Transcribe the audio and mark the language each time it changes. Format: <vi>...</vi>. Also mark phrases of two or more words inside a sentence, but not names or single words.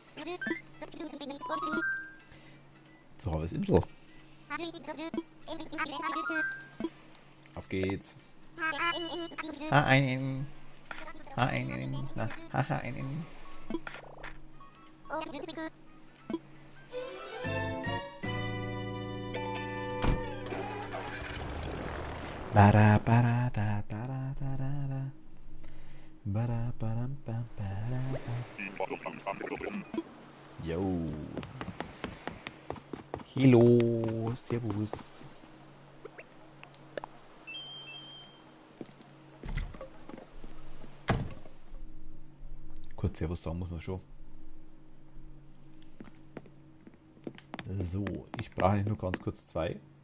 <de>Zu Hause Insel. Auf geht's. H1. H1. H1. Bara bara da da da da da da. Bara bara ba bara ba. Yo. Hallo, servus. Kurz servus sagen muss man schon. So, ich brauche nicht nur ganz kurz zwei.</de>